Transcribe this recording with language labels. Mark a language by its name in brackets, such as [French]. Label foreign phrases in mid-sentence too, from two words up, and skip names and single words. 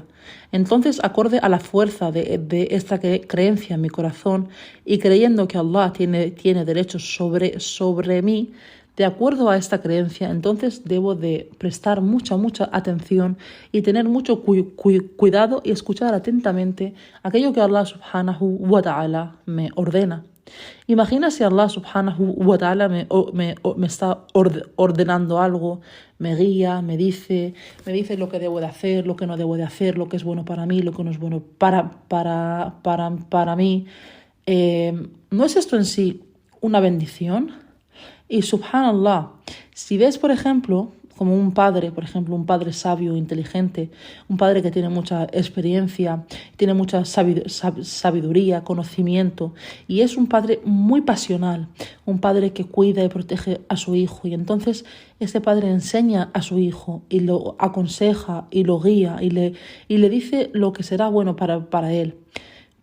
[Spanish] Entonces, acorde a la fuerza de esta creencia en mi corazón y creyendo que Allah tiene derechos sobre mí, de acuerdo a esta creencia, entonces debo de prestar mucha atención y tener mucho cuidado y escuchar atentamente aquello que Allah [Arabic] سبحانه وتعالى [Spanish] me ordena. Imagina si Allah [Arabic] سبحانه وتعالى [Spanish] me está ordenando algo, me guía, me dice lo que debo de hacer, lo que no debo de hacer, lo que es bueno para mí, lo que no es bueno para mí. ¿No es esto en sí una bendición? Y subhanallah, si ves, por ejemplo, como un padre sabio, inteligente, un padre que tiene mucha experiencia, tiene mucha sabiduría, conocimiento, y es un padre muy pasional, un padre que cuida y protege a su hijo, y entonces este padre enseña a su hijo y lo aconseja y lo guía y le dice lo que será bueno para él.